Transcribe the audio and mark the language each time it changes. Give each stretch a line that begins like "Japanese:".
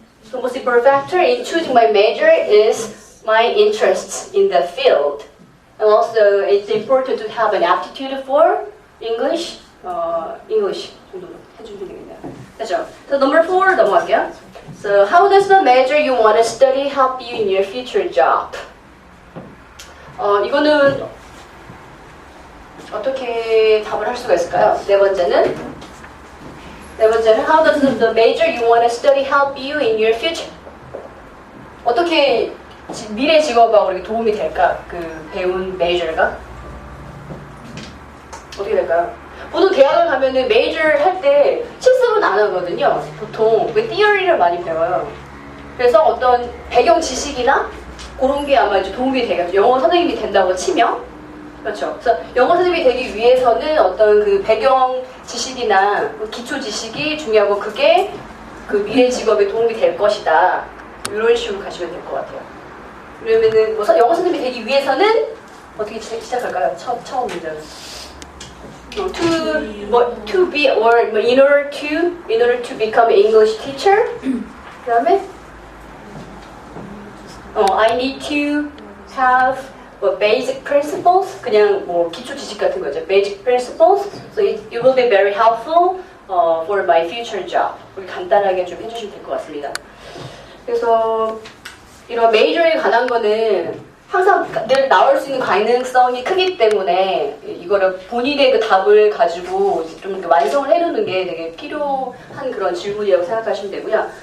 English: The most important factor in choosing my major is my interests in the field. And also, it's important to have an aptitude for English.
Korean: English 정도로 해주면 되겠네요. 그렇죠?
English: So number 4
Korean: 넘어갈게요.
English: So how does the major you want to study help you in your future job?
Korean: 이거는 어떻게 답을 할 수가 있을까요? 네 번째는
English: how does the major you want to study help you in your future
Korean: 어떻게 미래 직업하고 이렇게 도움이 될까? 그 배운 메이저가 어떻게 될까요? 보통 대학을 가면은 메이저 할 때 실습은 안 하거든요. 보통 그 티어리를 많이 배워요. 그래서 어떤 배경 지식이나 그런 게 아마 이제 도움이 되겠죠. 영어 선생님이 된다고 치면 그렇죠. 그래서 영어 선생님이 되기 위해서는 어떤 그 배경 지식이나 기초 지식이 중요하고 그게 그 미래 직업에 도움이 될 것이다. 이런 식으로 가시면 될 것 같아요. 그러면은 뭐 영어 선생님이 되기 위해서는 어떻게 시작할까요? 처음 문제는.
English: To be or in order to become an English teacher. 그다음에 I need to have basic principles.
Korean: 그냥 뭐 기초 지식 같은 거죠.
English: Basic principles. So it will be very helpful for my future job.
Korean: 간단하게 좀 해주시면 될 것 같습니다. 그래서 이런 메이저에 관한 거는 항상 늘 나올 수 있는 가능성이 크기 때문에 이거를 본인의 그 답을 가지고 좀 완성을 해두는 게 되게 필요한 그런 질문이라고 생각하시면 되고요.